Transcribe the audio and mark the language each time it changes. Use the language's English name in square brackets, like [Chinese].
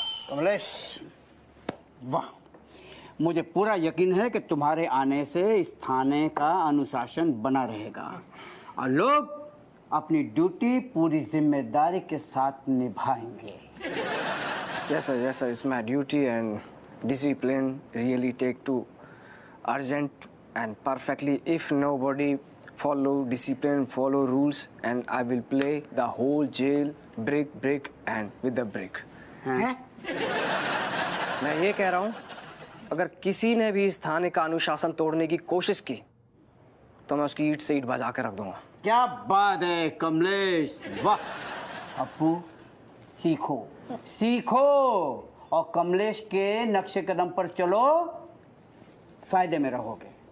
[Hindi] कमलेश, वाह मुझे पूरा यकीन है कि तुम्हारे आने से इस थाने का अनुशासन बना रहेगा और लोग अपनी ड्यूटी पूरी जिम्मेदारी के साथ निभाएंगे। [English] Yes sir, it's my duty and discipline really take to urgent and perfectly. If nobody follow discipline, follow rules, and I will play the whole jail brick and with the brick. [Hindi] मैं ये कह रहा हूँ, अगर किसी ने भी इस थाने का अनुशासन तोड़ने की कोशिश की तो मैं उसकी ईंट से ईंट बजा कर रख दूंगा। क्या बात है कमलेश, वाह। अपू सीखो सीखो और कमलेश के नक्शे कदम पर चलो, फायदे में रहोगे।